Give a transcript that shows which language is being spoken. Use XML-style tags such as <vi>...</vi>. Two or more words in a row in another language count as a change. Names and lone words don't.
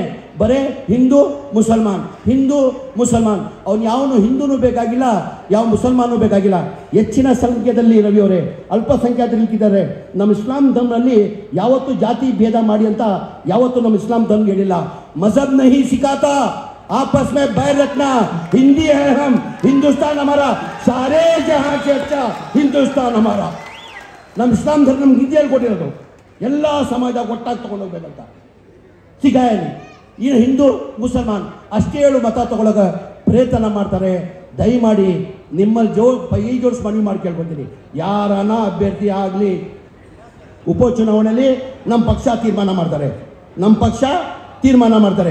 <kn>ಬರೇ ಹಿಂದೂ ಮುಸಲ್ಮಾನ್. ಅವ್ನು ಯಾವನು ಹಿಂದೂನೂ ಬೇಕಾಗಿಲ್ಲ, ಯಾವ ಮುಸಲ್ಮಾನೂ ಬೇಕಾಗಿಲ್ಲ. ಹೆಚ್ಚಿನ ಸಂಖ್ಯೆಯಲ್ಲಿ ರವಿ ಅವರೇ ಅಲ್ಪಸಂಖ್ಯಾತರು ಇದ್ದಾರೆ. ನಮ್ಮ ಇಸ್ಲಾಂ ಧರ್ಮದಲ್ಲಿ ಯಾವತ್ತೂ ಜಾತಿ ಭೇದ ಮಾಡಿ ಅಂತ ಯಾವತ್ತೂ ನಮ್ಮ ಇಸ್ಲಾಂ ಧರ್ಮ ಹೇಳಿಲ್ಲ.</kn> <hi>मज़हब नहीं सिखाता आपस में बैर रखना, हिंदी है हम, हिंदुस्तान हमारा, सारे जहां से अच्छा हिंदुस्तान हमारा.</hi> <kn>ನಮ್ಮ ಇಸ್ಲಾಂ ಧರ್ಮ ನಮ್ಗೆ ಹಿಂದಿಯಲ್ಲಿ ಕೊಟ್ಟಿರೋದು, ಎಲ್ಲ ಸಮಾಜ ಒಟ್ಟಾಗಿ ತೊಗೊಂಡೋಗ್ಬೇಕಂತ ಸಿಗಾಯಲಿ. ಈ ಹಿಂದೂ ಮುಸಲ್ಮಾನ್ ಅಷ್ಟೇ ಹೇಳು ಮತ ತಗೊಳ್ಳೋಕೆ ಪ್ರಯತ್ನ ಮಾಡ್ತಾರೆ. ದಯಮಾಡಿ ನಿಮ್ಮಲ್ಲಿ ಕೈ ಜೋಡಿಸಿ ಮನವಿ ಮಾಡಿ ಕೇಳ್ಕೊತೀನಿ, ಯಾರನ್ನ ಅಭ್ಯರ್ಥಿ ಆಗಲಿ ಉಪಚುನಾವಣೆಯಲ್ಲಿ ನಮ್ಮ ಪಕ್ಷ ತೀರ್ಮಾನ ಮಾಡ್ತಾರೆ, ನಮ್ಮ ಪಕ್ಷ ತೀರ್ಮಾನ ಮಾಡ್ತಾರೆ.</kn>